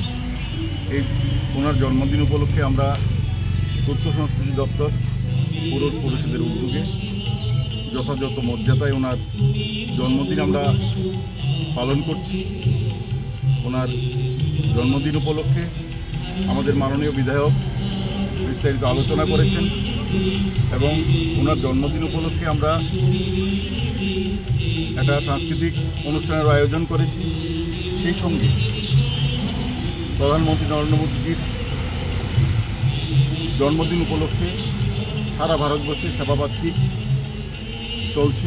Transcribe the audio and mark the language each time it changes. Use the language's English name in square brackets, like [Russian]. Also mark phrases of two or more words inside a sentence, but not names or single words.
[Bangla] ওনার জন্মদিন উপলক্ষে আমরা তথ্য সংস্কৃতি দপ্তর পৌর পরিষদের উদ্যোগে যথাযথ মর্যাদায় ওনার জন্মদিন আমরা পালন করছি। ওনার জন্মদিন উপলক্ষে আমাদের মাননীয় বিধায়ক বিস্তারিত আলোচনা करेছেন এবং ওনার জন্মদিন উপলক্ষে আমরা একটা সাংস্কৃতিক অনুষ্ঠানের আয়োজন করেছি। সেই সঙ্গে প্রধানমন্ত্রী নরেন্দ্র মোদীজির জন্মদিন উপলক্ষে সারা ভারতবর্ষে সেবাবার্ষিক চলছে।